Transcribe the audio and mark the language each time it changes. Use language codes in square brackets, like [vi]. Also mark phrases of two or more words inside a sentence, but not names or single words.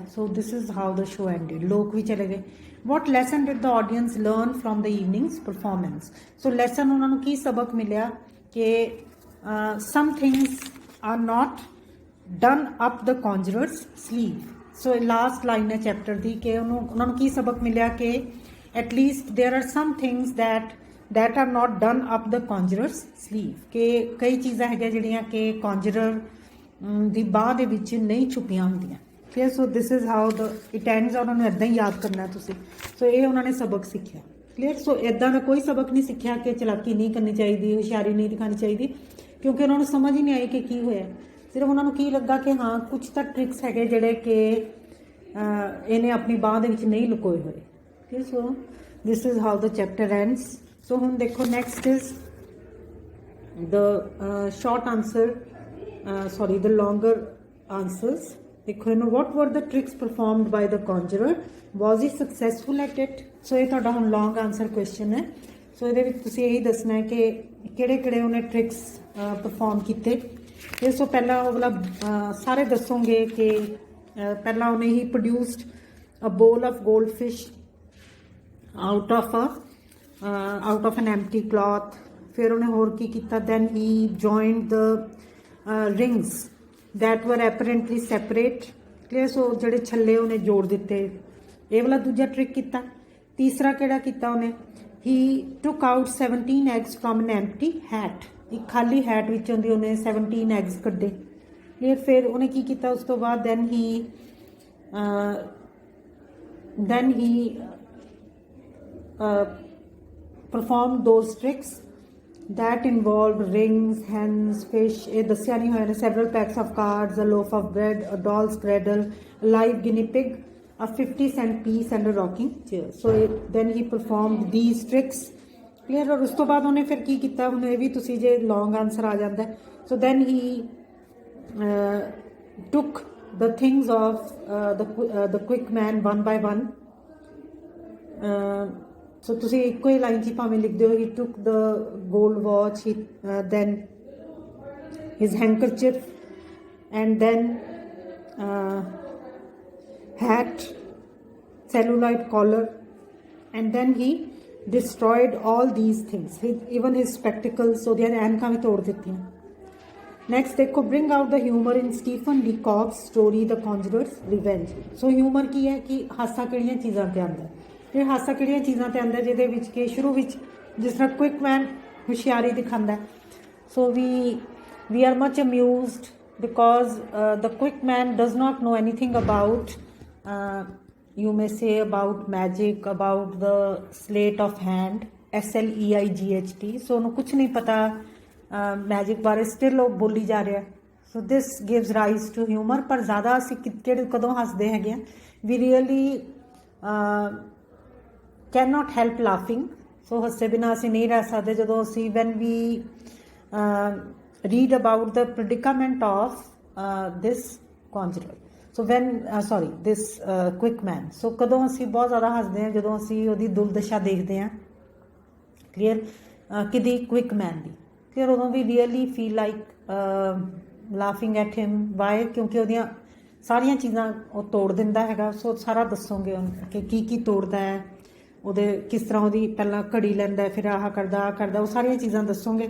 [en] So this is how the show ended. [pa] ਲੋਕ ਵੀ ਚਲੇ ਗਏ. [en] what lesson did the audience learn from the evening's performance? So lesson [pa] ਉਹਨਾਂ ਨੂੰ ਕੀ ਸਬਕ ਮਿਲਿਆ ਕਿ [en] some things are not done up the conjurer's sleeve. So last line है chapter [pa] ਦੀ ਕਿ ਉਹਨਾਂ ਨੂੰ ਕੀ ਸਬਕ ਮਿਲਿਆ ਕਿ [en] at least there are some things that are not done up the conjurer's sleeve. [pa] ਕਿ ਕਈ ਚੀਜ਼ਾਂ ਹੈਗੀਆਂ ਜਿਹੜੀਆਂ ਕਿ conjurer ਦੀ ਬਾਹ ਦੇ ਵਿੱਚ ਨਹੀਂ ਛੁਪੀਆਂ ਹੁੰਦੀਆਂ. ਠੀਕ. [en] So this is how it ends. [pa] ਉਹਨਾਂ ਨੂੰ ਇੱਦਾਂ ਹੀ ਯਾਦ ਕਰਨਾ ਤੁਸੀਂ. ਸੋ ਇਹ ਉਹਨਾਂ ਨੇ ਸਬਕ ਸਿੱਖਿਆ. ਕਲੀਅਰ. ਸੋ ਇੱਦਾਂ ਦਾ ਕੋਈ ਸਬਕ ਨਹੀਂ ਸਿੱਖਿਆ ਕਿ ਚਲਾਕੀ ਨਹੀਂ ਕਰਨੀ ਚਾਹੀਦੀ, ਹੁਸ਼ਿਆਰੀ ਨਹੀਂ ਦਿਖਾਣੀ ਚਾਹੀਦੀ, ਕਿਉਂਕਿ ਉਹਨਾਂ ਨੂੰ ਸਮਝ ਹੀ ਨਹੀਂ ਆਈ ਕਿ ਕੀ ਹੋਇਆ. ਸਿਰਫ ਉਹਨਾਂ ਨੂੰ ਕੀ ਲੱਗਾ ਕਿ ਹਾਂ ਕੁਝ ਤਾਂ ਟ੍ਰਿਕਸ ਹੈਗੇ ਜਿਹੜੇ ਕਿ ਇਹਨੇ ਆਪਣੀ ਬਾਂਹ ਦੇ ਵਿੱਚ ਨਹੀਂ ਲੁਕੋਏ ਹੋਏ. [en] ਠੀਕ. So this is how the chapter ends. So [pa] ਹੁਣ ਦੇਖੋ [en] next is the short answer sorry the longer answers. [pa] ਦੇਖੋ ਇਹਨੂੰ [en] what were the tricks performed by the conjurer, was he successful at it? [pa] ਸੋ ਇਹ ਤੁਹਾਡਾ ਹੁਣ [en] long answer question [pa] ਹੈ. ਸੋ ਇਹਦੇ ਵਿੱਚ ਤੁਸੀਂ ਇਹੀ ਦੱਸਣਾ ਹੈ ਕਿ ਕਿਹੜੇ ਕਿਹੜੇ ਉਹਨੇ [en] tricks perform [pa] ਕੀਤੇ. ਇਸ ਤੋਂ ਪਹਿਲਾਂ ਉਹ ਵਾਲਾ ਸਾਰੇ ਦੱਸੋਗੇ ਕਿ ਪਹਿਲਾਂ ਉਹਨੇ [en] he produced a bowl of gold fish out of an empty cloth. [pa] ਫਿਰ ਉਹਨੇ ਹੋਰ ਕੀ ਕੀਤਾ. [en] then he joined the rings that were apparently separate. clear. [pa] so ਜਿਹੜੇ ਛੱਲੇ ਉਹਨੇ ਜੋੜ ਦਿੱਤੇ. ਇਹ ਵਾਲਾ ਦੂਜਾ ਟ੍ਰਿਕ ਕੀਤਾ. ਤੀਸਰਾ ਕਿਹੜਾ ਕੀਤਾ ਉਹਨੇ. [en] he took out 17 eggs from an empty hat. [pa] ਇੱਕ ਖਾਲੀ ਹੈਟ ਵਿੱਚੋਂ ਦੀ ਉਹਨੇ 17 eggs ਕੱਢੇ. clear. ਫਿਰ ਉਹਨੇ ਕੀ ਕੀਤਾ ਉਸ ਤੋਂ ਬਾਅਦ [en] then he performed those tricks that involved rings, hens, fish. [pa] ਇਹ ਦੱਸਿਆ ਨਹੀਂ ਹੋਇਆ ਨੇ. [en] several packs of cards, a loaf of bread, a doll's cradle, a live guinea pig, a 50-cent piece and a rocking chair. So then he performed these tricks. clear. [pa] ਔਰ ਉਸ ਤੋਂ ਬਾਅਦ ਉਹਨੇ ਫਿਰ ਕੀ ਕੀਤਾ. ਹੁਣ ਇਹ ਵੀ ਤੁਸੀਂ ਜੇ [en] long answer [pa] ਆ ਜਾਂਦਾ. [en] so then he took the things of the quick man one by one. [pa] So ਤੁਸੀਂ ਇੱਕੋ ਹੀ ਲਾਈਨ 'ਚ ਭਾਵੇਂ ਲਿਖ ਦਿਓ. [en] he took the gold watch, then his handkerchief, and then hat, celluloid collar, and then he destroyed all these things, even his spectacles. [pa] so ਦੀਆਂ ਐਨਕਾਂ ਵੀ ਤੋੜ ਦਿੱਤੀਆਂ. [en] next ਦੇਖੋ bring out the humor in Stephen Leacock's story The Conjurer's Revenge. so humor [pa] ਕੀ ਹੈ ਕਿ ਹਾਸਾ ਕਿਹੜੀਆਂ ਚੀਜ਼ਾਂ ਤੇ ਆਉਂਦਾ. ਇਹ ਹਾਸਾ ਕਿਹੜੀਆਂ ਚੀਜ਼ਾਂ ਤੇ ਆਉਂਦਾ ਜਿਹਦੇ ਵਿੱਚ ਕਿ ਸ਼ੁਰੂ ਵਿੱਚ ਜਿਸ ਤਰ੍ਹਾਂ [en] quick man [pa] ਹੁਸ਼ਿਆਰੀ ਦਿਖਾਉਂਦਾ. [en] So we are much amused because the quick man does not know anything about, you may say, about magic, about the sleight of hand, SLEIGHT. [pa] So ਉਹਨੂੰ ਕੁਝ ਨਹੀਂ ਪਤਾ ਮੈਜਿਕ ਬਾਰੇ, ਸਟਿਲ ਉਹ ਬੋਲੀ ਜਾ ਰਿਹਾ। [en] So this gives rise to humour. [pa] ਪਰ ਜ਼ਿਆਦਾ ਅਸੀਂ ਕਿਹੜੇ ਕਦੋਂ ਹੱਸਦੇ ਹੈਗੇ ਆ, [en] we really cannot help laughing. [pa] ਸੋ ਹੱਸੇ ਬਿਨਾਂ ਅਸੀਂ ਨਹੀਂ ਰਹਿ ਸਕਦੇ ਜਦੋਂ ਅਸੀਂ [en] when we read about the predicament of this conjurer, so when this quick man। [pa] so ਕਦੋਂ ਅਸੀਂ ਬਹੁਤ ਜ਼ਿਆਦਾ ਹੱਸਦੇ ਹਾਂ ਜਦੋਂ ਅਸੀਂ ਉਹਦੀ ਦੁਰਦਸ਼ਾ ਦੇਖਦੇ ਹਾਂ, ਕਲੀਅਰ, ਕਿਦੀ [en] quick man [pa] ਦੀ, ਕਲੀਅਰ। [en] ਉਦੋਂ We really feel like laughing at him. Why? [pa] ਕਿਉਂਕਿ ਉਹਦੀਆਂ ਸਾਰੀਆਂ ਚੀਜ਼ਾਂ ਉਹ ਤੋੜ ਦਿੰਦਾ ਹੈਗਾ। ਸੋ ਸਾਰਾ ਦੱਸੋਗੇ ਕਿ ਕੀ ਤੋੜਦਾ ਹੈ, ਉਹਦੇ ਕਿਸ ਤਰ੍ਹਾਂ ਉਹਦੀ ਪਹਿਲਾਂ ਘੜੀ ਲੈਂਦਾ, ਫਿਰ ਆਹ ਕਰਦਾ, ਉਹ ਸਾਰੀਆਂ ਚੀਜ਼ਾਂ ਦੱਸੋਗੇ।